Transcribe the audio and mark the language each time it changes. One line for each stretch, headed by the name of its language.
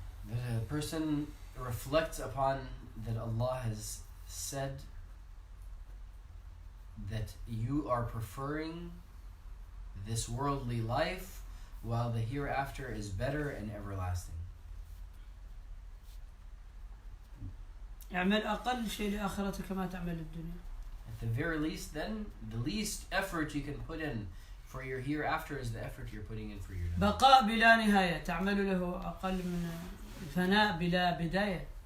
English: That a person reflects upon that Allah has said that you are preferring this worldly life while the hereafter is better and everlasting.
Arabic: اعمل أقل شيء لآخرتك كما تعمل الدنيا.
English: At the very least, then, the least effort you can put in for your hereafter is the effort you're putting in for your dunya.
Arabic: بقاء بلا نهاية تعمل له أقل من فناء بلا بداية.